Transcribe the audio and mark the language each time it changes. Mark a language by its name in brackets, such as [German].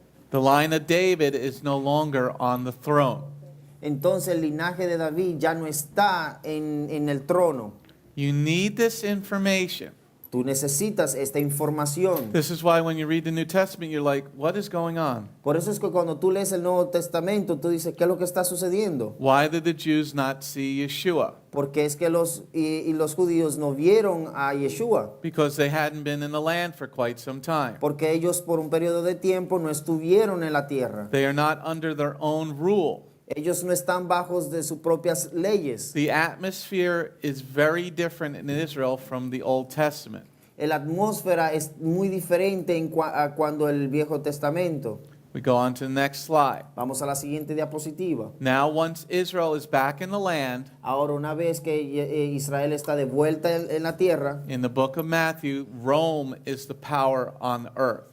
[English] The line of David is no longer on the throne. [Spanish] Entonces el linaje de David ya no está en el trono. [English] You need this information. [Spanish] Tú necesitas esta información. [English] This is why when you read the New Testament, you're like, what is going on? [Spanish] Por eso es que cuando tú lees el Nuevo Testamento, tú dices, ¿qué es lo que está sucediendo? [English] Why did the Jews not see Yeshua? [Spanish] Porque es que los judíos no vieron a Yeshua. [English] Because they hadn't been in the land for quite some time. [Spanish] Porque ellos por un periodo de tiempo no estuvieron en la tierra. [English] They are not under their own rule. [Spanish] Ellos no están bajo de sus propias leyes. [English] The atmosphere is very different in Israel from the Old Testament. [Spanish] La atmósfera es muy diferente a cuando el Viejo Testamento. [English] We go on to the next slide. [Spanish] Vamos a la siguiente diapositiva. [English] Now, once Israel is back in the land, [Spanish] Ahora, una vez que Israel está de vuelta en la tierra, [English] in the book of Matthew, Rome is the power on earth.